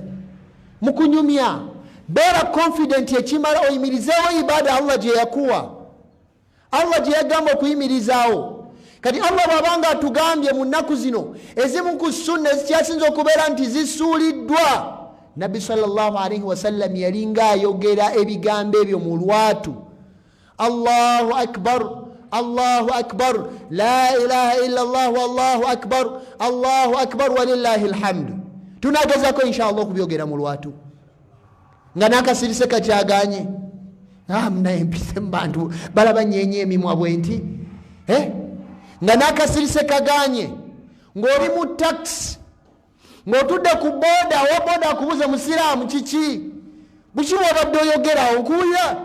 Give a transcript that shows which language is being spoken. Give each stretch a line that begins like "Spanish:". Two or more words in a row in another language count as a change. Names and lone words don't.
Ganda: Mu kunyumya. Beera confident ekimala oyimirizeewo ibaada Allah gye yakuwa, Allah gye yagamba okuyimirizaawo. Kati Allah bw'abanga atugambye mu nnaku zino ezimu ku sunna ezikyasinza okubeera nti zisuuliddwa, Nabbi
Arabic: صلى الله عليه وسلم
Ganda: yalinga ayogera ebigambo ebyo mu lwatu.
Arabic: الله أكبر الله أكبر لا إله إلا الله والله أكبر الله أكبر ولله الحمد.
Ganda: Tunagezako inshallah okubyogera mu lwatu nga nakasirise kakyaganye. Mnaye mpise mu bantu balaba nyenye emimwa bwenti, nga nakasirise kaganye, ng'oli mu taxi, ng'otudde ku boda, owa boda akubuze musiraamu kiki buki bw'obadde oyogerawo nkuwulira.